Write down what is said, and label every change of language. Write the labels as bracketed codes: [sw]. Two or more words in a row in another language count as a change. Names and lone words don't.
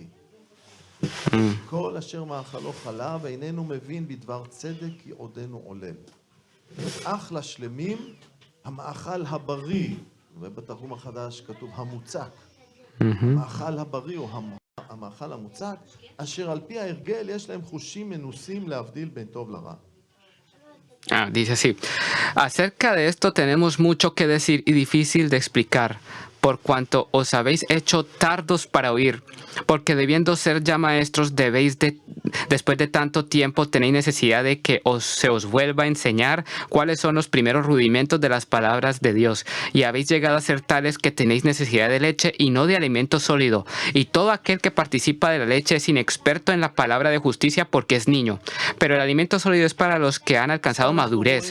[he] כל אשר מאכלו חלב איננו מבין בדבר צדק כי עודנו עולל. אך לשלמים המאכל הבריא, ובתרגום החדש כתוב המוצק, המאכל הבריא או המאכל המוצק, אשר על פי ההרגל יש להם חושים מנוסים להבדיל בין טוב לרע. [es] Dice así: acerca de esto tenemos mucho que decir y difícil de explicar, por cuanto os habéis hecho tardos para oír, porque debiendo ser ya maestros después de tanto tiempo tenéis necesidad de que se os vuelva a enseñar cuáles son los primeros rudimentos de las palabras de Dios, y habéis llegado a ser tales que tenéis necesidad de leche y no de alimento sólido, y todo aquel que participa de la leche es inexperto en la palabra de justicia porque es niño, pero el alimento sólido es para los que han alcanzado madurez.